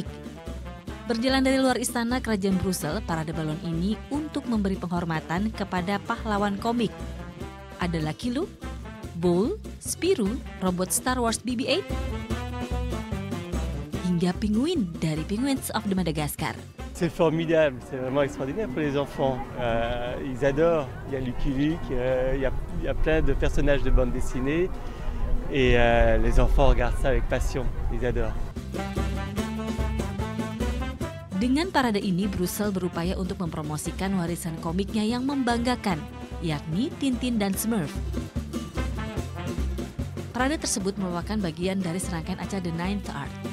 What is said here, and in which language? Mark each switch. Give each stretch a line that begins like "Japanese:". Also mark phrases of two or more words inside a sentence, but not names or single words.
Indonesian: Berjalan dari luar istana kerajaan Brussels, parade balon ini untuk memberi penghormatan kepada pahlawan komik. Ada Lucky Luke, Bull, Spirou, robot Star Wars BB-8, hingga penguin dari Penguins of the Madagascar.
French: C'est formidable, c'est vraiment extraordinaire pour les enfants. Ils adorent, il y a Lucky Luke, il y a plein de personnages de bande dessinée et les enfants regardent ça avec passion, ils adorent.
Indonesian: Dengan parade ini, Brussels berupaya untuk mempromosikan warisan komiknya yang membanggakan, yakni Tintin dan Smurf. Parade tersebut merupakan bagian dari serangkaian acara The Ninth Art.